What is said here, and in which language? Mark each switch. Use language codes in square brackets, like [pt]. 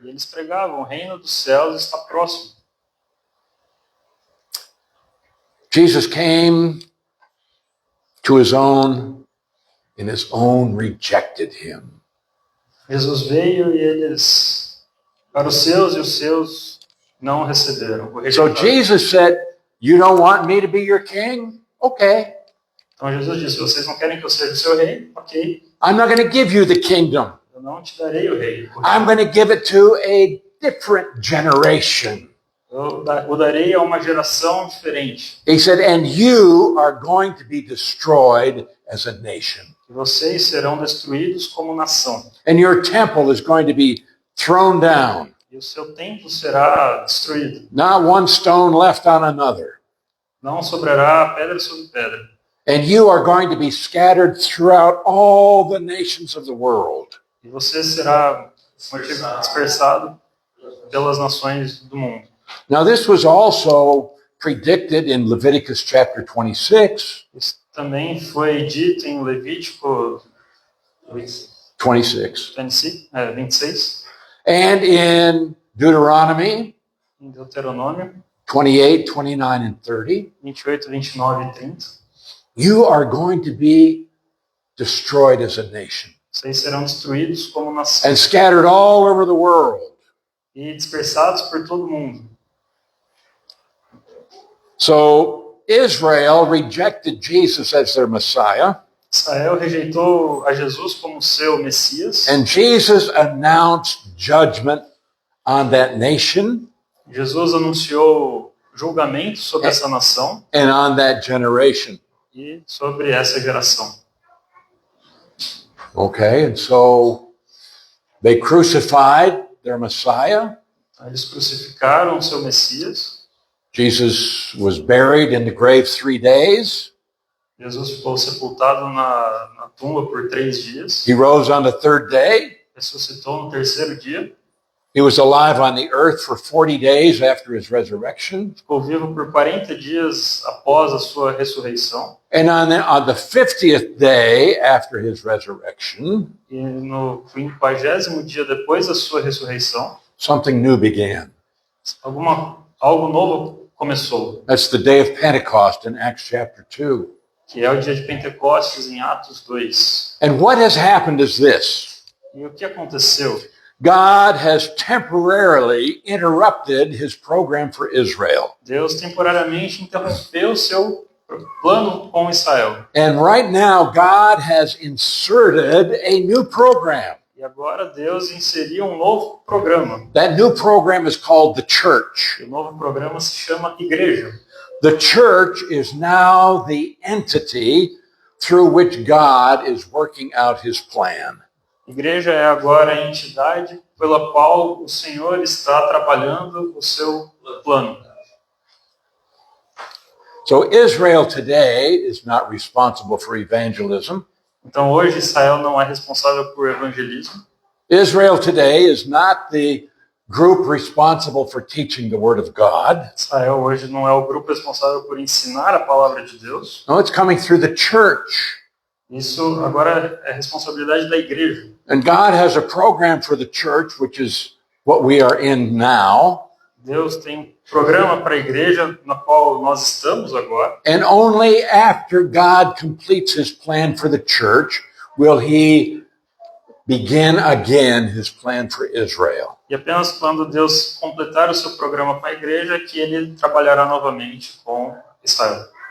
[pt] e eles pregavam, o reino dos céus está próximo. [en] Jesus came to his own, and his own rejected him. [pt] Jesus veio e eles, para os seus não receberam. o [en] So [pt] rejeitaram. [en] Jesus said, "You don't want me to be your king? Okay. [pt] Então Jesus disse, vocês não querem que eu seja o seu rei? Ok, [en] I'm not going to give you the kingdom. [pt] eu não te darei o reino. [en] I'm going to give it to a different generation." [pt] Eu o darei a uma geração diferente. [en] He said, "And you are going to be destroyed as a nation. [pt] E vocês serão destruídos como nação. [en] And your temple is going to be thrown down. [pt] E o seu templo será destruído. [en] Not one stone left on another. [pt] Não sobrará pedra sobre pedra. [en] And you are going to be scattered throughout all the nations of the world." [pt] E você será dispersado pelas nações do mundo. [en] Now, this was also predicted in Leviticus chapter 26. [pt] Isso também foi dito em Levítico 26. 26, 26 [en] And in Deuteronomy [pt] em Deuteronômio [en] 28, 29, and 30, [pt] 28, 29 e 30. [en] you are going to be destroyed as a nation [pt] Vocês serão destruídos como nação [en] and scattered all over the world. [pt] e dispersados por todo o mundo. [en] So Israel rejected Jesus as their Messiah, [pt] Israel rejeitou a Jesus como seu Messias. [en] and Jesus announced judgment on that nation [pt] Jesus anunciou julgamento sobre essa nação [en] and on that generation. [pt] e sobre essa geração. [en] Okay, and so they crucified their Messiah. [pt] Eles crucificaram o seu Messias. [en] Jesus was buried in the grave 3 days. [pt] Jesus ficou sepultado na tumba por 3 dias. [en] He rose on the third day. [pt] Ressuscitou no terceiro dia. [en] He was alive on the earth for 40 days after his resurrection. [pt] Ficou vivo por 40 dias após a sua ressurreição. [en] And on the 50th day after his resurrection, [pt] E no 50º dia depois da sua ressurreição, [en] something new began. [pt] algo novo começou, [en] That's the day of Pentecost in Acts chapter 2. [pt] que é o dia de Pentecostes em Atos 2. [en] And what has happened is this. [pt] E o que aconteceu? [en] God has temporarily interrupted his program for Israel. [pt] Deus temporariamente interrompeu o seu plano com Israel. [en] And right now, God has inserted a new program. [pt] E agora Deus inseriu um novo programa. [en] That new program is called the church. [pt] E o novo programa se chama Igreja. [en] The church is now the entity through which God is working out his plan. [pt] Igreja é agora a entidade pela qual o Senhor está trabalhando o seu plano. [en] So Israel today is not responsible for evangelism. [pt] Então hoje Israel não é responsável por evangelismo. [en] Israel today is not the group responsible for teaching the word of God. [pt] Israel hoje não é o grupo responsável por ensinar a palavra de Deus. [en] No, it's coming through the church. [pt] Isso agora é responsabilidade da igreja. [en] And God has a program for the church, which is what we are in now. [pt] Deus tem um programa para a igreja na qual nós estamos agora. [en] And only after God completes his plan for the church will he begin again his plan for Israel. [pt] E apenas quando Deus completar o seu programa para a igreja que ele trabalhará novamente com Israel.